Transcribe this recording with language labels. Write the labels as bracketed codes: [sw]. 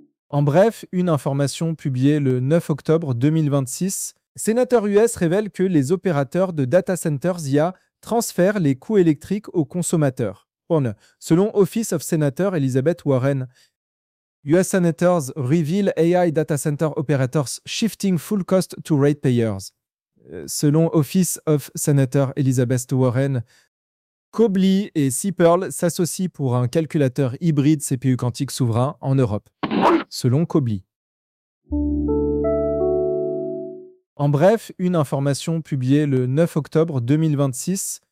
[fr] En bref, une information publiée le 9 octobre 2026. Sénateur US révèle que les opérateurs de data centers IA transfèrent les coûts électriques aux consommateurs. Selon [en] Office of Senator Elizabeth Warren, US Senators reveal AI data center operators shifting full cost to ratepayers. [fr] Selon Office of Senator Elizabeth Warren, Cobly et Sipperl s'associent pour un calculateur hybride CPU quantique souverain en Europe. Selon Cobly. En bref, une information publiée le 9 octobre 2026.